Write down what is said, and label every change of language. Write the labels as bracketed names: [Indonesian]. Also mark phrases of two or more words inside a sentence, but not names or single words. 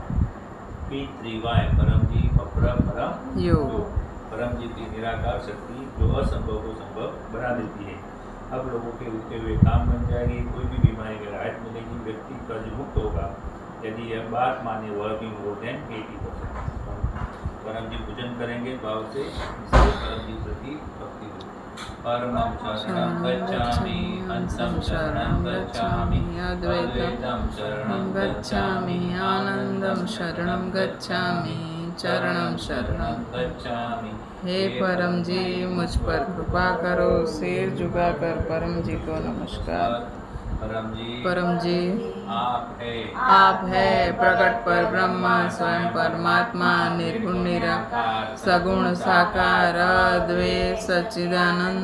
[Hindi] पितृवाय परम जी परम योग परम जी की निराकार शक्ति जो असंभव को संभव बना देती है। अब लोगों के रुके हुए काम बन जाएगी, कोई भी बीमारी में राहत मिलेगी, व्यक्ति कर्ज मुक्त होगा यदि यह बात माने [English] working more than [Hindi] 80%। परम जी पूजन करेंगे भाव से, परम जी प्रति भक्ति। [Sanskrit] परमं शरणं गच्छामि, हंसं शरणं गच्छामि, अद्वैतं शरणं गच्छामि, आनंदं शरणं गच्छामि, चरणं शरणं गच्छामि। [Hindi] हे परम जी मुझ पर कृपा करो। सिर झुकाकर परम जी को नमस्कार। परम जी आप है प्रकट पर ब्रह्मा स्वयं परमात्मा निर्गुण निराकार सगुण साकार अद्वैत सच्चिदानंद